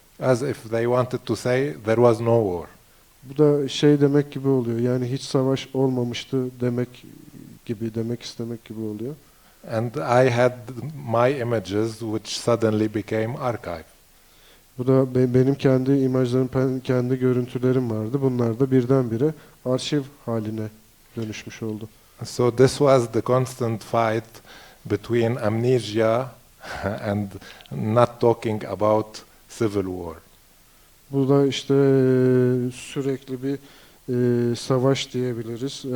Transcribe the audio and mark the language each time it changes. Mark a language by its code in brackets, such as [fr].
[en] As if they wanted to say there was no war. [tr] Bu da şey demek gibi oluyor. Yani hiç savaş olmamıştı demek istemek gibi oluyor. [en] And I had my images which suddenly became archive. [tr] Bu da benim kendi imajlarım, kendi görüntülerim vardı. Bunlar da birdenbire arşiv haline dönüşmüş oldu. [en] So this was the constant fight between amnesia and not talking about civil war. [tr] Bu da işte sürekli bir savaş diyebiliriz.